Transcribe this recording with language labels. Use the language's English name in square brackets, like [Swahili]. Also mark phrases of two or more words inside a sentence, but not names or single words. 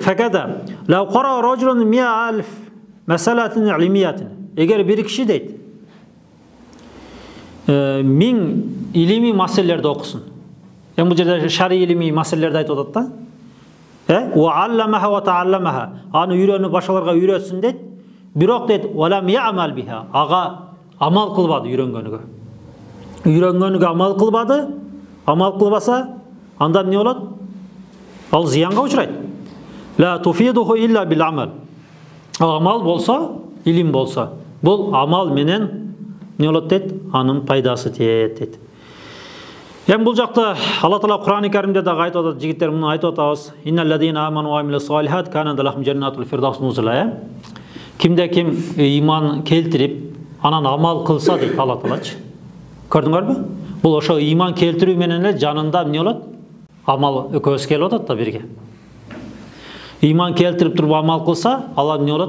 [Arabic] فقد لو قرأ رجل 100,000 مسألة علمية. [Kyrgyz] Эгер бир киши дейт 1000 илимий маселелерди окусун. Бул жерде шари илимий маселелерди айтып атат да. [Arabic] وعلمها وتعلمها. [Kyrgyz] Аны үйрөнүп башкаларга үйрөтсүн дейт. Бирок дейт, [Arabic] ولم يعمل بها. [Kyrgyz] Ага амал кылбады үйрөнгөнүгө. Үйрөнгөнүгө амал кылбады. Амал кылбаса, анда эмне болот? Ал зыянга учурайт. [Arabic] لا تفيده إلا بالعمل. [Kyrgyz] Амал болсо, илим болсо, бул амал менен эмне болот дейт? Анын пайдасы тиет дейт. Эми бул жакта Алла Таала Кур'ан-ы Каримде дагы айтып атат, жигиттер муну айтып атабыз. [Arabic] إن الذين آمنوا وعملوا الصالحات كانت لهم جنات الفردوس نزلا. [Kyrgyz] Кимде ким иман келтирип, анан амал кылса дейт Алла Таалачы. Көрдүңөрбү? Бул ошо иман келтирүү менен эле жанында эмне болот? Амал экөөбүз келип атат да бирге. Иман келтирип туруп амал кылса, ал эмне болот?